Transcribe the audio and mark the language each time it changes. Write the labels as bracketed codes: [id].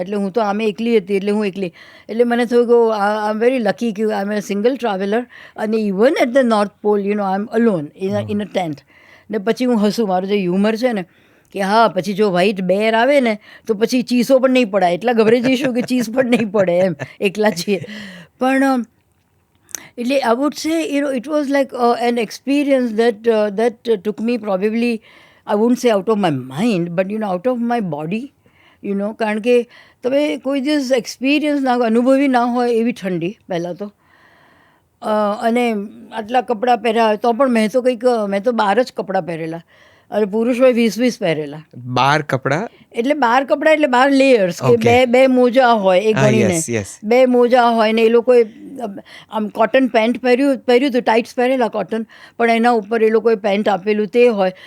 [gu] એટલે હું તો આમે એકલી હતી, એટલે હું એકલી. એટલે મને થયું કે [en] I am very lucky [gu] કે [en] I am a single traveller. [gu] અને [en] Even at the north pole I am alone in a tent. [gu] ને પછી હું હસું, મારું જે હ્યુમર છે ને, કે હા પછી જો વ્હાઈટ બેર આવે ને તો પછી ચીસો પણ નહીં પડાય, એટલા ગભરાઈ જઈશું કે ચીસ પણ નહીં પડે, એમ એકલા છીએ. પણ એટલે [en] I would say it was like an experience that took me probably, I wouldn't say out of my mind, but out of my body. [gu] કારણ કે તમે કોઈ દિવસ એક્સપિરિયન્સ અનુભવી ના હોય એવી ઠંડી પહેલાં તો. અને આટલા કપડાં પહેર્યા તો પણ મેં તો 12 જ કપડાં પહેરેલા, અને પુરુષોએ 20 પહેરેલા. 12 કપડાં એટલે 12 કપડાં એટલે 12 લેયર્સ, કે બે મોજા હોય એ ગણીને, 2 મોજા હોય ને એ લોકોએ આમ કોટન પેન્ટ પહેર્યું હતું, ટાઇટ્સ પહેરેલા કોટન, પણ એના ઉપર એ લોકોએ પેન્ટ આપેલું તે હોય.